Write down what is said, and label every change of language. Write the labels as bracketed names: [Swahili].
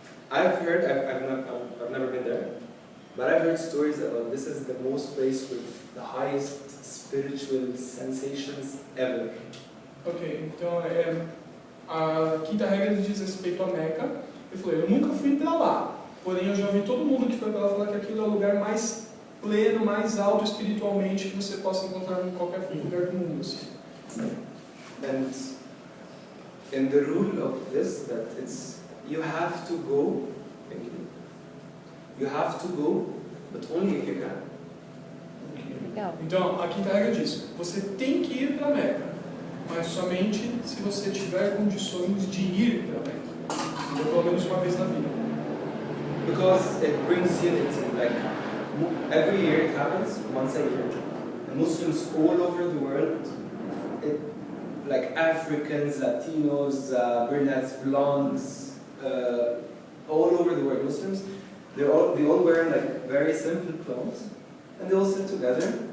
[English] I've heard, I've never been there, but I've heard stories about this is the most place with the highest spiritual sensations ever. [Portuguese] Ok, então a quinta regra diz respeito a Meca. Ele falou, eu nunca fui para lá, porém eu já ouvi todo mundo que foi para lá falar que aquilo é o lugar mais pleno, mais alto espiritualmente que você possa encontrar em qualquer lugar do mundo. Assim. [English] And in the rule of this, that it's you have to go. Thank you. You have to go, but only if you can. [Portuguese] Legal. Então a quinta regra diz, você tem que ir para Meca, mas somente se você tiver condições de ir para Meca, pelo menos uma vez na vida. [English] Because it brings unity. Like every year it happens once a year. And Muslims all over the world, like Africans, Latinos, brunettes, blondes, all over the world, Muslims, they all wear like very simple clothes, and they all sit together.